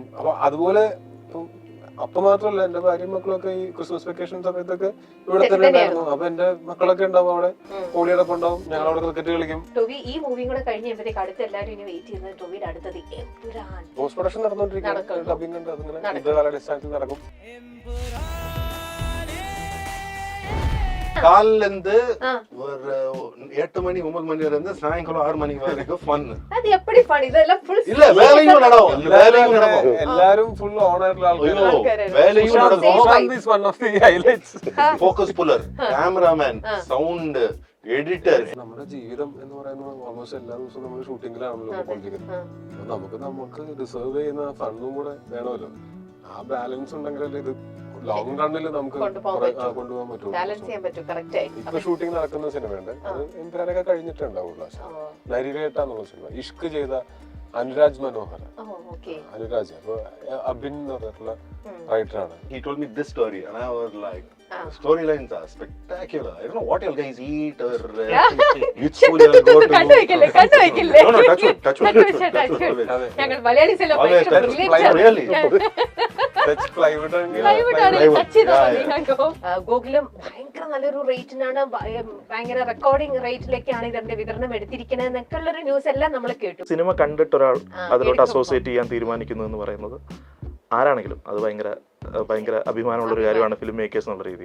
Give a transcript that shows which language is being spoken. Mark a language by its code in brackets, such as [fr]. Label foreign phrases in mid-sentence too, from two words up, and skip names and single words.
[ml] അപ്പൊ അതുപോലെ അപ്പൊ മാത്രമല്ല, എന്റെ ഭാര്യയും മക്കളൊക്കെ ഈ ക്രിസ്മസ് വെക്കേഷൻ സമയത്തൊക്കെ ഇവിടെ തന്നെ ഉണ്ടായിരുന്നു. അപ്പൊ എന്റെ മക്കളൊക്കെ ഉണ്ടാവും അവിടെ, ഹോളിയോടൊപ്പം ഉണ്ടാവും, ഞങ്ങൾ അവിടെ ക്രിക്കറ്റ് കളിക്കും. ഈ മൂവിയും കൂടെ കഴിഞ്ഞപ്പോഴത്തേക്ക് അടുത്ത് എല്ലാവരും ഇനി വെയിറ്റ് ചെയ്യുന്നത് ടോവിയുടെ അടുത്തത് [en] post production [ml] നടന്നുകൊണ്ടിരിക്കും, ഡബിംഗ് ഉണ്ട്, അതിങ്ങനെ യുദ്ധകാല ഡിസ്റ്റാൻസിൽ നടക്കും. [ta] காலைல இருந்து ஒரு 8 மணி 9 மணி வரைக்கும் சாயங்காலம் 6 மணி வரைக்கும் ஃபன். அது எப்படி ஃபன்? இதெல்லாம் ஃபுல் இல்ல வேலையும் நடக்கும், எல்லாரும் ஃபுல் [ml] ഓണറുള്ള ആൾക്കാരാണ്, [ta] வேலையும் நடக்கும். [en] This one of the highlights. focus puller, [ml] ക്യാമറാമാൻ, [en] sound editor. [ml] നമ്മുടെ ജീവിതം എന്ന് പറയുന്നത് ഓൾമോസ്റ്റ് എല്ലാ ദിവസവും നമ്മൾ ഷൂട്ടിങ്ങിലാണല്ലോ പോയിക്കൊണ്ടിരിക്കുന്നത്. അപ്പൊ നമുക്ക് ഡിസേർവ് ചെയ്യുന്ന ഫണ്ടും കൂടെ വേണമല്ലോ. ആ ബാലൻസ് ഉണ്ടെങ്കിലല്ലേ ഇത് [en] long run [ml] നമുക്ക് കൊണ്ടുപോകാൻ പറ്റും. ഇപ്പൊ ഷൂട്ടിംഗ് നടക്കുന്ന സിനിമയുണ്ട്, അത് എംപുരാനൊക്കെ കഴിഞ്ഞിട്ടുണ്ടാവുള്ളൂ. നരിവേട്ടാന്നുള്ള സിനിമ ഇഷ്ക് ചെയ്ത അനുരാജ് മനോഹർ, അനുരാജ്. അപ്പൊ അബിൻ എന്ന് പറഞ്ഞിട്ടുള്ള റൈറ്ററാണ്. [en] He told me this story and I was like, the storylines are spectacular. I don't know what you guys eat or which school you go to. No, no, touch wood. [ml] ഞങ്ങൾ മലയാളീസ് [en] Really? [ml] ഗൂഗിളും ഭയങ്കര നല്ലൊരു റേറ്റിനാണ്, ഭയങ്കര [en] recording rate [ml] ഇതിന്റെ വിതരണം എടുത്തിരിക്കുന്നത് എന്നൊക്കെ ഉള്ളൊരു ന്യൂസ് എല്ലാം നമ്മൾ കേട്ടു. സിനിമ കണ്ടിട്ട് ഒരാൾ അതിലോട്ട് അസോസിയേറ്റ് ചെയ്യാൻ തീരുമാനിക്കുന്നു എന്ന് പറയുന്നത് ആരാണെങ്കിലും അത് ഭയങ്കര അഭിമാനമുള്ളൊരു കാര്യമാണ് [en] film makers [ml] എന്നുള്ള രീതിയിൽ.